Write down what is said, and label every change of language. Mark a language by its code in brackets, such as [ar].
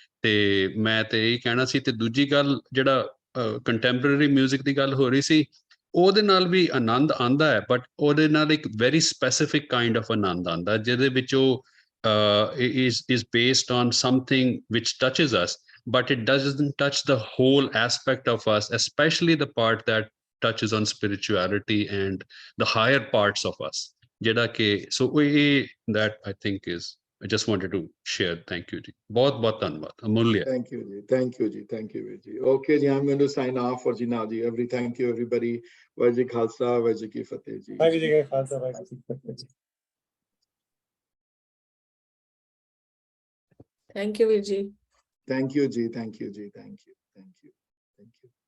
[pa] ਤੇ ਮੈਂ ਤੇ ਇਹੀ ਕਹਿਣਾ ਸੀ। ਤੇ ਦੂਜੀ ਗੱਲ, ਜਿਹੜਾ ਕੰਟੈਂਪਰੇਰੀ ਮਿਊਜ਼ਿਕ ਦੀ ਗੱਲ ਹੋ ਰਹੀ ਸੀ, ਉਹਦੇ ਨਾਲ ਵੀ ਆਨੰਦ ਆਉਂਦਾ ਹੈ, ਬਟ ਉਹਦੇ ਨਾਲ ਇੱਕ ਵੈਰੀ ਸਪੈਸੀਫਿਕ ਕਾਈਂਡ ਆਫ ਆਨੰਦ ਆਉਂਦਾ, ਜਿਹਦੇ ਵਿੱਚ ਉਹ [en] is based on something which touches us, but it doesn't touch the whole aspect of us, especially the part that touches on spirituality and the higher parts of us. ਜਿਹੜਾ ਕਿ so that I think is, I just wanted to share. [pa] Thank you ਜੀ, ਬਹੁਤ ਬਹੁਤ ਧੰਨਵਾਦ, ਅਮੁੱਲਿਆ। [en] Thank you ji, thank you ji, thank you ji. Okay ji, I'm going to sign off for ji now ji. Thank you everybody. Vahe ji Khalsa, Vahe ji ki Fateh ji. [pa] Waheguru ji ਕਾ ਖਾਲਸਾ, ਵਾਹਿਗੁਰੂ ਜੀ ਕੀ ਫਤਿਹ ਜੀ। [en] Thank you, Virji. Thank you ji, thank you ji, thank you, thank you, thank you.